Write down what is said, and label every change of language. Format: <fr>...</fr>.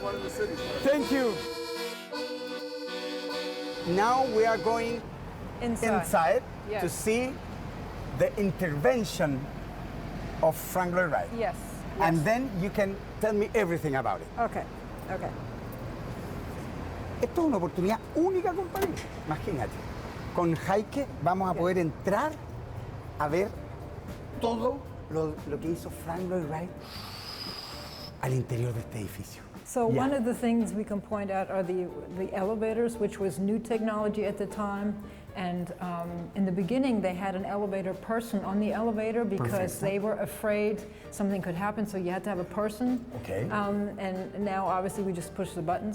<en>One in the city. Thank you. Now we are going inside Yes. to see the intervention of Frank Lloyd Wright. Yes. And then you can tell me everything about it. Okay. Okay.</en> <es>Esto es una oportunidad única, compadre. Imagínate. Con Jaike vamos a poder entrar a ver todo lo que hizo Frank Lloyd Wright al interior de este edificio.</es> <en>So one of the things we can point out are the elevators, which was new technology at the time. And in the beginning, they had an elevator person on the elevator because they were afraid something could happen, so you had to have a person. Okay. And now, obviously, we just push the buttons.</en>